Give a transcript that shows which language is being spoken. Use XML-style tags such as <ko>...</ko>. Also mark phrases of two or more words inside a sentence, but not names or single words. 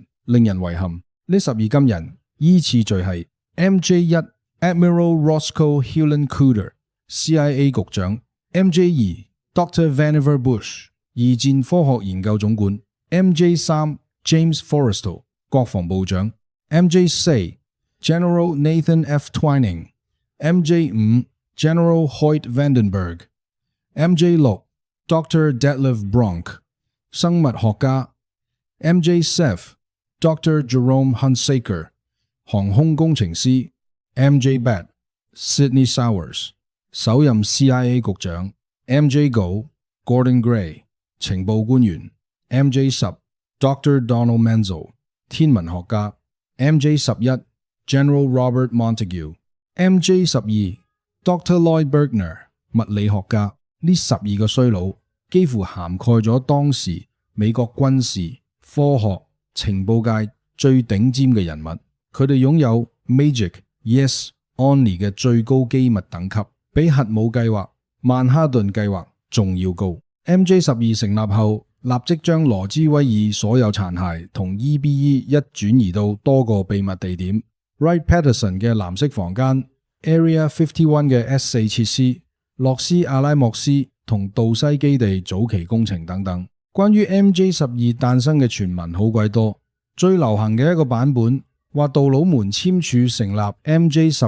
<yue>令人遺憾，呢12金人依次序係 MJ1 Admiral Roscoe Hillen Carter CIA 局長， MJ2 Dr. Vannevar Bush 二戰科學研究總管， MJ3 James Forrestal 國防部長， MJ4 General Nathan F. Twining， MJ5 General Hoyt Vandenberg， MJ6 Dr. Detlef Bronk 生物學家， MJ7 Dr. Jerome Hunsaker 航空工程師， MJ8 Sidney Sowers 首任 CIA 局長， MJ9 Gordon Gray 情報官員， MJ10 Dr. Donald Menzel 天文學家， MJ11 General Robert Montague， MJ12 Dr. Lloyd Bergner 物理學家。呢12個衰佬幾乎涵蓋咗當時美國軍事、科學、情報界最頂尖嘅人物。佢哋擁有 Magic、Yes、Only 嘅最高機密等級，比核武計劃、曼哈頓計劃仲要高。MJ12 成立後，立即將羅茲威爾所有殘骸同 EBE 一轉移到多個秘密地點。Wright-Patterson 嘅藍色房間、Area 51嘅 S4 設施、洛斯阿拉莫斯同杜西基地早期工程等等。關於 MJ12 誕生嘅傳聞好鬼多，最流行嘅一個版本話杜魯門簽署成立 MJ12</yue>